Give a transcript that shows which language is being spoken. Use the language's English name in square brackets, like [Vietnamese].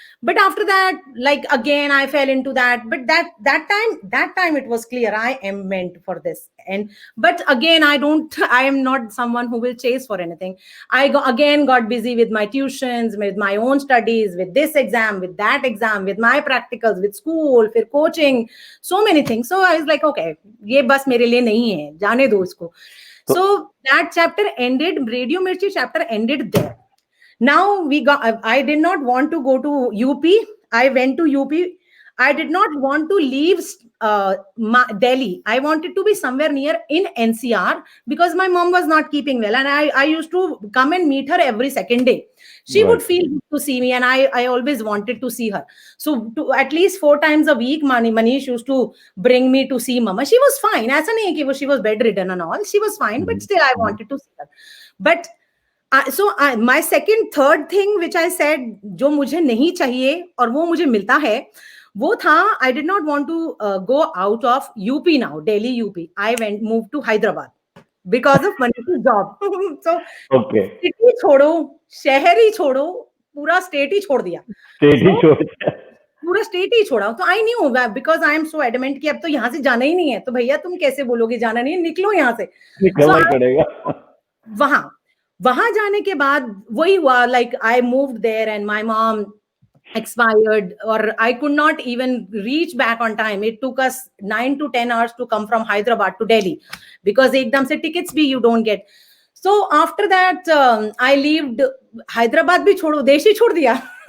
[English] But after that, like again I fell into that. But that time it was clear I am meant for this. And but again, I am not someone who will chase for anything. Again got busy with my tuitions, with my own studies, with this exam, with that exam, with my practicals, with school, फिर coaching, so many things. So I was like, okay, [Hindi] ये बस मेरे लिए नहीं है, जाने दो इसको. [English] So that chapter ended, Radio Mirchi chapter ended there. Now I did not want to go to UP. I went to UP. I did not want to leave Delhi. I wanted to be somewhere near in NCR because my mom was not keeping well, and I used to come and meet her every second day. She Right. would feel good to see me, and I always wanted to see her. So at least 4 times a week, Manish used to bring me to see Mama. She was fine. [Hindi] ऐसा नहीं है कि [English] she was bedridden and all. She was fine, but still I wanted to see her. But my third thing which I said, [Hindi] जो मुझे नहीं चाहिए और वो मुझे मिलता है, वो था [English] I did not want to go out of UP now, Delhi UP. I moved to Hyderabad because of Manish's job. So Okay. [Hindi] city छोड़ो, शहर ही छोड़ो, पूरा state ही छोड़ दिया. स्टेट ही छोड़ दिया। पूरा स्टेट ही छोड़ा. तो [English] I knew because I am so adamant [Hindi] कि अब तो यहाँ से जाना ही नहीं है. तो भैया तुम कैसे बोलोगे जाना नहीं, निकलो यहाँ से. निकलना ही पड़ेगा। वहां जाने के बाद वही हुआ. [English] Like I moved there and my mom expired, or I could not even reach back on time. It took us 9 to 10 hours to come from Hyderabad to Delhi because [Hindi] ekdam se [English] tickets bhi you don't get. So after that I lived Hyderabad [Hindi] bhi chodo, desh hi chhod diya.